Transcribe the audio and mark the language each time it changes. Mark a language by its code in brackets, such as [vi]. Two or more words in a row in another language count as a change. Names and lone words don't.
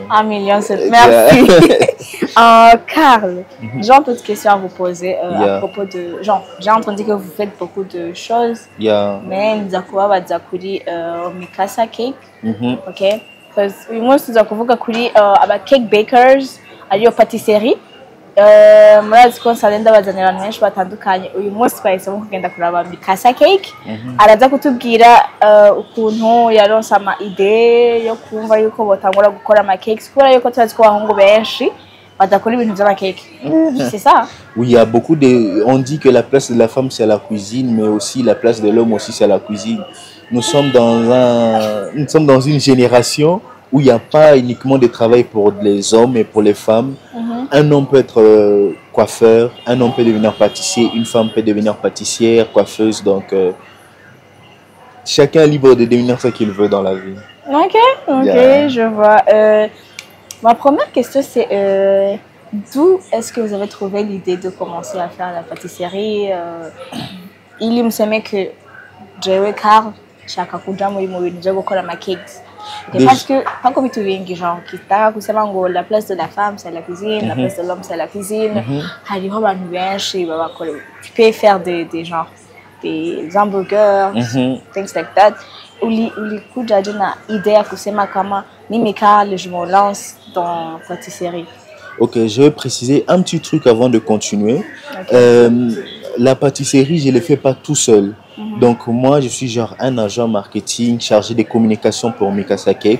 [fr] 1 million, c'est... Merci. Karl, j'ai une petite question à vous poser à propos de... Genre, j'ai entendu que vous faites beaucoup de choses, mais nous avons dit Mikasa Cake, ok? Parce que moi, nous avons dit [en] cake bakers, [fr] ariyo pâtisserie. [rn] Murazi ko nsalenda bazanira abantu benshi batandukanye uyu munsi twahisemo kugenda kuraba Mikasa Cake araza kutubwira ukuntu yaronse ama idée yo kumva yuko botangura gukora ama cakes kubera yuko turazi ko abahungu benshi badakora ibintu by'ama cake [fr] c'est ça? Oui, il y a beaucoup de... On dit que la place de la femme c'est la cuisine, mais aussi la place de l'homme aussi c'est la cuisine. Nous sommes dans une génération où il n'y a pas uniquement de travail pour les hommes et pour les femmes. Un homme peut être coiffeur, un homme peut devenir pâtissier, une femme peut devenir pâtissière, coiffeuse. Donc, chacun est libre de devenir ce qu'il veut dans la vie. Ok, je vois. Ma première question, c'est d'où est-ce que vous avez trouvé l'idée de commencer à faire la pâtisserie? Il me semble que [rn] Joel Karl, chaka kuja muri mu bintu byo gukora ama cakes. [fr] Parce que, pas comme tu viens, genre, la place de la femme c'est la cuisine, la place de l'homme c'est la cuisine. Tu peux faire des hamburgers, [en] things like that. [fr] Ou les coups d'une idée à [sw] kusema kama mimi [fr] Karl, je me lance dans la pâtisserie. Ok, je vais préciser un petit truc avant de continuer. La pâtisserie, je ne le fais pas tout seul. Donc moi, je suis genre un agent marketing chargé des communications pour Mikasa Cake.